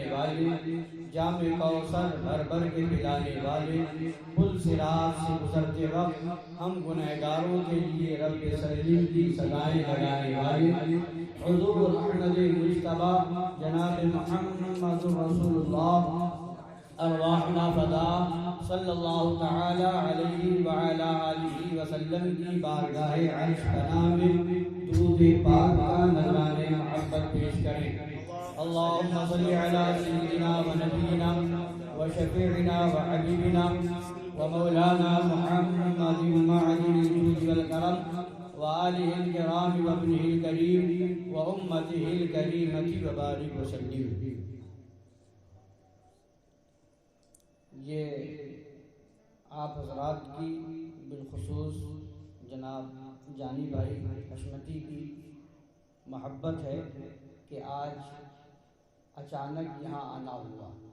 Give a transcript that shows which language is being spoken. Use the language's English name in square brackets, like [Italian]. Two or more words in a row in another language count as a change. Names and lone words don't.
[Urdu] والے، جام کوثر بھر بھر کے پلانے والے، پل صراط سے گزرتے وقت ہم گنہگاروں کے لیے رب سلیم کی صدائیں لگانے والے، حضور احمد مجتبی جناب محمد رسول اللہ [Arabic] ارواحنا فدا صلی اللہ تعالی علیہ وعلی آلہ وسلم [Urdu] کی بارگاہ عرش پناہ میں درود پاک کا نذرانِ محبت پیش کریں۔ [Arabic] اللہم صلی علی سیدنا و نبینا و شفیعنا و حبیبنا و مولانا محمد معدن الجود والکرم و آلہ الکرام و ابنہ الکریم و امتہ الکریمۃ و بارک وسلم۔ [Urdu] یہ آپ حضرات کی بالخصوص جناب جانی بھائی حشمتی کی محبت ہے کہ آج اچانک یہاں آنا ہوا،